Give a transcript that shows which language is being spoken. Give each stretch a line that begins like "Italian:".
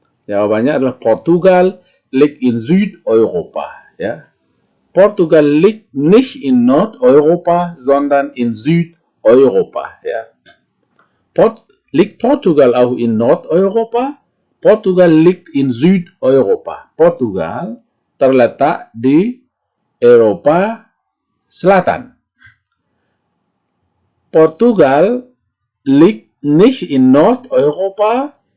Indonesian: Jawabannya adalah
German: Portugal liegt in Südeuropa. Ya. Portugal liegt nicht in Nordeuropa, sondern in Südeuropa. Ja. Liegt Portugal auch in Nordeuropa? Portugal liegt in Südeuropa.
Indonesian: Portugal terletak di Eropa Selatan.
German: Portugal liegt nicht in Nordeuropa.